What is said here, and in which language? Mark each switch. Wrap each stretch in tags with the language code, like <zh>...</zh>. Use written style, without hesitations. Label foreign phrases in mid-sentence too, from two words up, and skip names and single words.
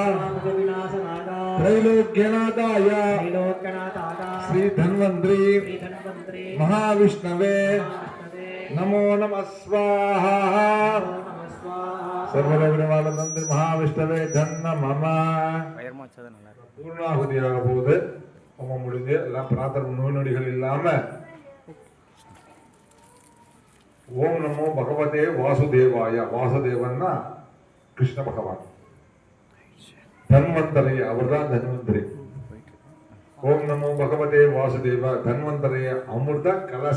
<sa>त्रैलोक्यनाथाय श्री धन्वन्तरि महाविष्णवे नमो नमः स्वाहा सर्वलोक निवारणं महाविष्णवे नमः</sa> <ta>பூர்ணாகுதியாக போகுது நம்ம முடிஞ்சு எல்லாம் பிரார்த்தனை நோய் நொடிகள் இல்லாம</ta> <sa>ओम् नमो भगवते वासुदेवाय</sa> <ta>வாசுதேவன்னா கிருஷ்ண பகவான் தன்வந்தரை அவர்தான் தன்வந்தரி</ta> <sa>ओम् नमो भगवते वासुदेव धन्वन्तरये अमृत कलश</sa>